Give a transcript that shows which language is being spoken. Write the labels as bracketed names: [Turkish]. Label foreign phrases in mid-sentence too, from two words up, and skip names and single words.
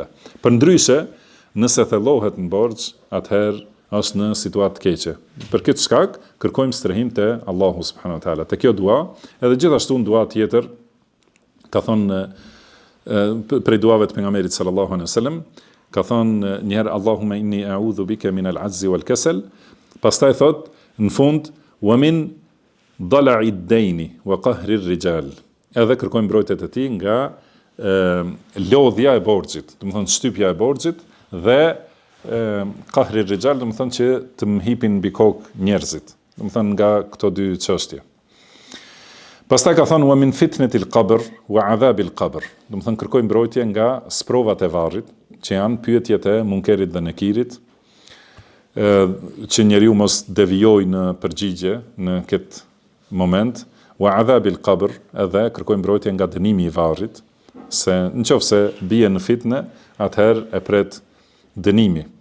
[Albanian] Përndryshe, nëse thellohet në borxh, atëherë është në situatë të keqe. Për këtë shkak kërkojmë strehim te Allahu [Arabic] سبحانه وتعالى. [Albanian] Te kjo dua, edhe gjithashtu në dua tjetër, ka thonë prej duave të pejgamberit [Arabic] صلى الله عليه وسلم, [Albanian] ka thonë njëherë [Arabic] اللهم إني أعوذ بك من العجز والكسل, [Albanian] pastaj thot në fund [Arabic] ومن ضلع الدين وقهر الرجال. [Albanian] Edhe kërkojmë mbrojtje të tij nga lodhja e borxhit, do të thonë shtypja e borxhit dhe [Arabic] قهر الرجال, [Albanian] do të thonë që të mhipin mbi kokë njerëzit, do të thonë nga këto dy çështje. Pastaj ka thonë [Arabic] ومن فتنة القبر وعذاب القبر, [Albanian] do të thonë kërkojmë mbrojtje nga sprovat e varrit, që janë pyetjet e munkerit dhe nekirit, që njeriu mos devijojë në përgjigje në këtë moment, [Arabic] وعذاب القبر, [Albanian] edhe kërkojmë mbrojtje nga dënimi i varrit, se nëse bie në fitnë, atëherë e pret dënimi.